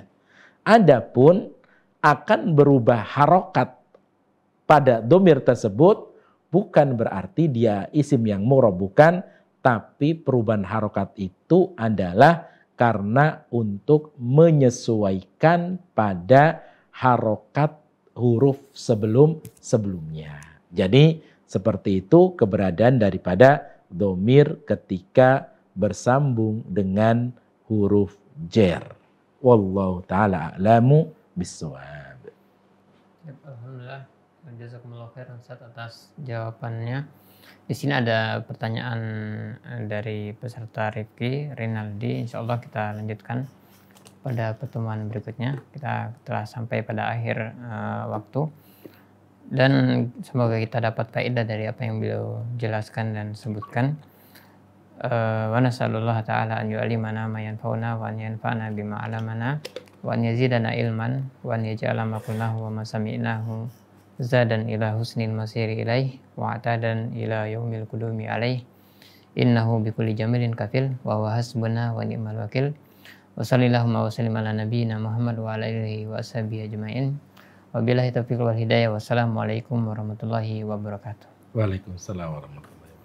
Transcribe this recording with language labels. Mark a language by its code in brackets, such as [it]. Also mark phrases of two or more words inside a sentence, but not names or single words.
[id] Adapun akan berubah harokat pada domir tersebut bukan berarti dia isim yang mu'rab, bukan, tapi perubahan harokat itu adalah karena untuk menyesuaikan pada harokat huruf sebelumnya. Jadi seperti itu keberadaan daripada domir ketika bersambung dengan huruf jar. [ar] والله تعالى أعلم بالصواب. [id] Alhamdulillah, [ar] جزاكم الله خيرا [id] Ustaz atas jawabannya. Di sini ada pertanyaan dari peserta Rifki Rinaldi. [ar] إن شاء الله [id] kita lanjutkan pada pertemuan berikutnya. Kita telah sampai pada akhir waktu. Dan semoga kita dapat faedah dari apa yang beliau jelaskan dan sebutkan. [ar] ونسأل الله تعالى أن يعلمنا ما ينفعنا وأن ينفعنا بما علمنا وأن يزيدنا علما وأن يجعل ما قلناه وما سمعناه زادا إلى حسن المصير إليه وعتادا إلى يوم القدوم عليه إنه بكل جميل كفيل وهو حسبنا ونعم الوكيل. وصلى الله وسلم على نبينا محمد وعلى آله وأصحابه أجمعين. وبالله التوفيق والهداية. والسلام عليكم ورحمة الله وبركاته. وعليكم السلام ورحمة الله وبركاته.